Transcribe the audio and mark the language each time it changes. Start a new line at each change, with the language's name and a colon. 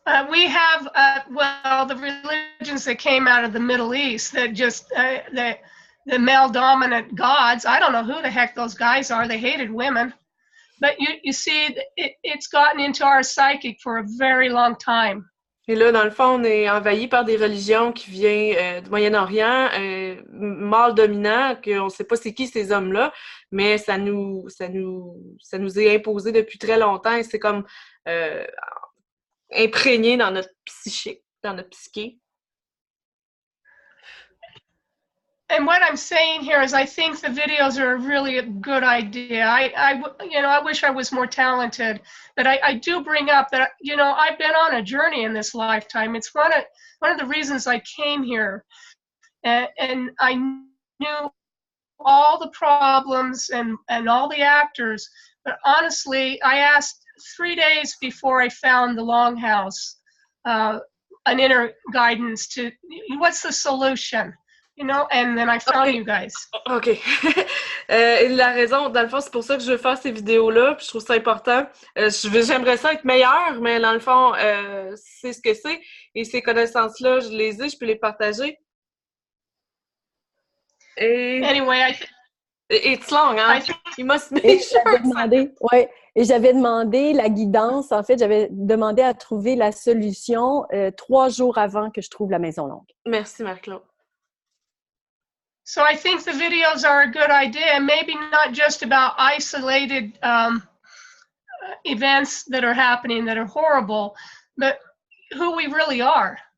English: We have, well, the religions that came out of the Middle East that just, the male dominant gods. I don't know who the heck those guys are. They hated women. But you see, it's gotten into our psychic for a very long time.
French: Et là, dans le fond, on est envahi par des religions qui viennent du Moyen-Orient, mâles dominants, qu'on ne sait pas c'est qui ces hommes-là, mais ça nous est imposé depuis très longtemps et c'est comme imprégné dans notre psyché, dans notre psyché.
English: And what I'm saying here is I think the videos are really a good idea. I wish I was more talented, but I do bring up that, I've been on a journey in this lifetime. It's one of the reasons I came here. And I knew all the problems and all the actors, but honestly, I asked 3 days before I found the Longhouse, an inner guidance to, what's the solution? And then I found you guys. OK.
French: Et la raison, dans le fond, c'est pour ça que je veux faire ces vidéos-là, puis je trouve ça important. J'aimerais ça être meilleure, mais dans le fond, c'est ce que c'est. Et ces connaissances-là, je les ai, je peux les partager. Et...
English: Anyway, it's long, hein? You must make sure.
French: Et j'avais demandé la guidance. En fait, j'avais demandé à trouver la solution 3 jours avant que je trouve la maison longue. Merci, Marc-Claude.
English: So I think the videos are a good idea, and maybe not just about isolated events that are happening that are horrible, but who we really are.